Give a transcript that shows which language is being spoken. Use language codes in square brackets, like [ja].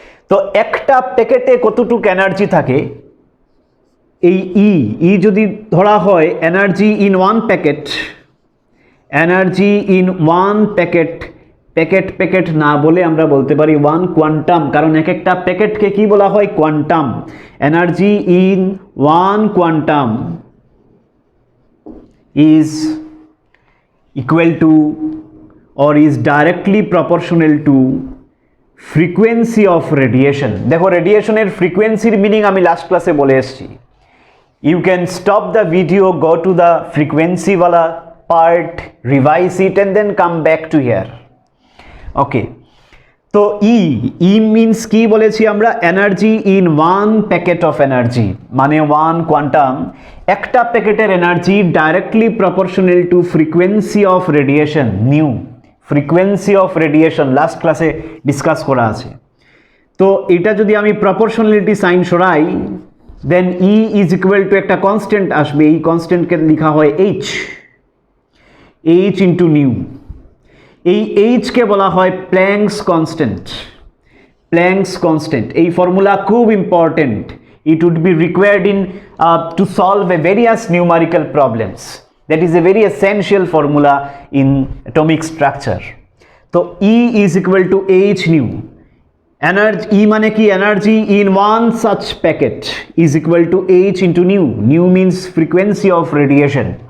[bn] তো একটা প্যাকেটে কতটুকু এনার্জি থাকে, এই ই যদি ধরা হয় energy in one packet, energy in one packet, packet packet না বলে আমরা বলতে পারি ওয়ান কোয়ান্টাম, কারণ এক একটা প্যাকেটকে কি বলা হয়, quantum. [en] Energy in one quantum is equal to or is directly proportional to frequency of radiation। [bn] দেখো রেডিয়েশনের ফ্রিকোয়েন্সির মিনিং আমি লাস্ট ক্লাসে বলে এসেছি। [en] You can stop the video, go to the frequency wala part, revise it and then come back to here. [bn] Okay, তো ই means কি বলেছি আমরা, energy in one packet of energy, মানে ওয়ান কোয়ান্টাম, একটা প্যাকেটের energy [en] directly proportional to frequency of radiation, [bn] new frequency of radiation last ক্লাসে discuss করা আছে। তো এটা যদি আমি প্রপোর্শনালিটি সাইন সরাই, [en] then E is equal to [bn] একটা কনস্ট্যান্ট আসবে, এই কনস্ট্যান্টকে লেখা হয় এইচ ইন্টু নিউ। এই এইচকে বলা হয় প্ল্যাঙ্কস কনস্ট্যান্ট, প্ল্যাঙ্কস কনস্ট্যান্ট। এই ফর্মুলা খুব important, [en] it would be required in to solve a various numerical problems, that is a very essential formula in atomic structure. So E is equal to H nu, energy E [bn] মানে কি, [en] energy in one such packet is equal to H into nu, nu means frequency of radiation.